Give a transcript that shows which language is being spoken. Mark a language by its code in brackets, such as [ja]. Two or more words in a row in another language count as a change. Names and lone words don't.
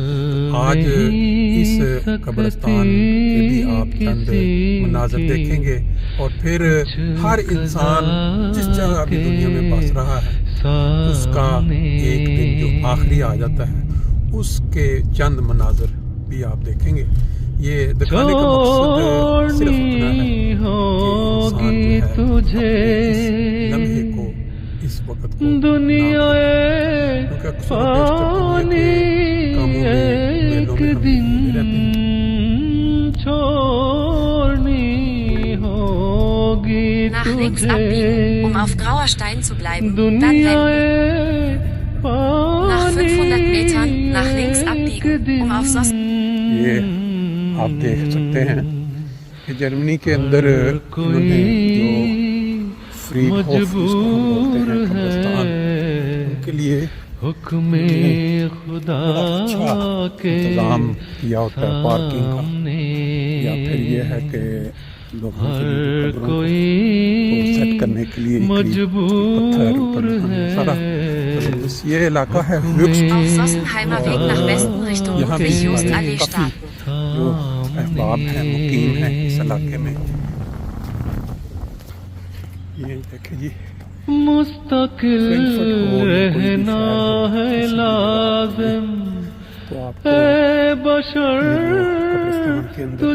[ur] آج اس قبرستان کے بھی آپ چند مناظر دیکھیں گے اور پھر ہر انسان جس جگہ بھی دنیا میں بس رہا ہے اس کا ایک دن جو آخری آ جاتا ہے اس کے چند مناظر بھی آپ دیکھیں گے۔ یہ دکھانے کا مقصد صرف اتنا ہے کہ انسان جو ہے اس لمحے کو، اس وقت کو دنیا کیونکہ اکثر و بیشتر دنیا کے کاموں میں میلوں میں ہم رہتے ہیں۔ [de] Nach links abbiegen, um auf Grauerstein zu bleiben, dann wenden. Nach 500 Metern nach links abbiegen, um auf Sossenheimer. [ur] یہ آپ دیکھ سکتے ہیں کہ جرمنی کے اندر انہوں نے جو فریڈ ہوف جس کو ہم بولتے ہیں قبرستان، ان کے لیے حکم خدا کے انتظام کیا ہوتا ہے پارکنگ کا، یا پھر یہ ہے کہ لوگوں کے لیے قبروں کو سیٹ کرنے کے لیے مجبور سارا بس یہ علاقہ ہے [de] Auf Sossenheimer Weg nach Westen Richtung Ludwig-Jost-Allee starten. [ur] جو احباب ہیں مقیم ہیں اس علاقے میں۔ یہ دیکھیں جی، مستقل رہنا ہے لازم، تو آپ کو اے بشر قبرستان کے اندر